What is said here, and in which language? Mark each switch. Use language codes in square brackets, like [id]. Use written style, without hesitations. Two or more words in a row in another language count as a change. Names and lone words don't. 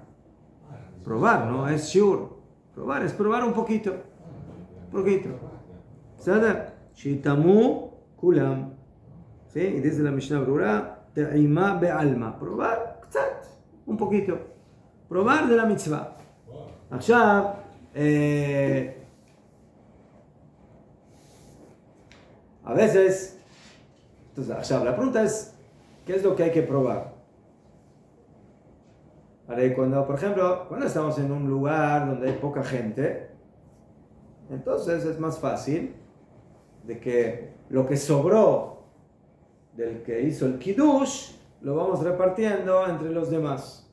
[es] Probar, no es shiur. Probar es probar un poquito. Poquito. ¿Sabes? [he] שטעמו כולם. [es] ¿Sí? Y dice la Mishnah Brura, [he] טעימה בעלמא. [es] Probar, קצת, un poquito. Probar de la mitzvah. עכשיו, a veces, entonces, עכשיו, la pregunta es, ¿qué es lo que hay que probar? Vale, cuando, por ejemplo, cuando estamos en un lugar donde hay poca gente, entonces es más fácil de que lo que sobró del que hizo el kiddush lo vamos repartiendo entre los demás.